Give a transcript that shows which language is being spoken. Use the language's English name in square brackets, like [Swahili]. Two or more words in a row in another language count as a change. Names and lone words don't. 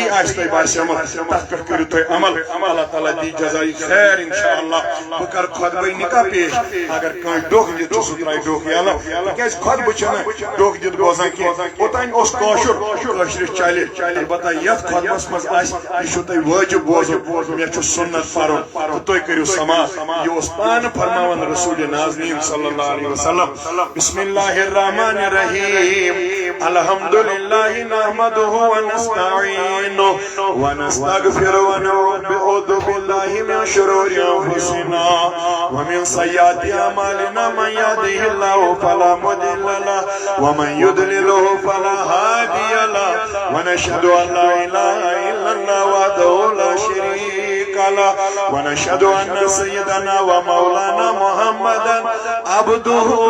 [Kashmiri] آسہِ تۄہہِ باسیٚمٕژ تتھ پٮ۪ٹھ کٔرِو تُہۍ عمل اللہ تعالیٰ دی جزایہِ خیر انشاءاللہ بہٕ کرٕ خۄطبَے نِکاح پیش اگر کٲنٛسہِ ڈوٚکھ دِتھ چھُ سُہ ترٛایہِ ڈوٚکھ یلہٕ تِکیٛازِ خۄطبہٕ چھِنہٕ ڈوٚکھ دِتھ بوزان کینٛہہ اوٚتانۍ اوس کٲشُر کٲشرِس چلہِ البتہ یتھ خۄطبس منٛز آسہِ یہِ چھُو تۄہہِ وٲجِب بوزُن مےٚ چھُ سُنت پرُن تہٕ تُہۍ کٔرِو سماعت یہِ اوس پانہٕ فرماوان رسوٗلِ ناظریٖن [Arabic] صلی اللہ علیہ وسلم بسم اللہ الرحمن الرحیم الحمد للہ نحمدہ ونستعینہ ونستغفر ونعوذ باللہ من شرور انفسنا ومن سیئات اعمالنا من يهده الله فلا مضل له ومن يضلل فلا هادي له ونشهد ان لا اله الا الله وحده لا شريك له ونشهد ان سيدنا ومولانا محمدا عبده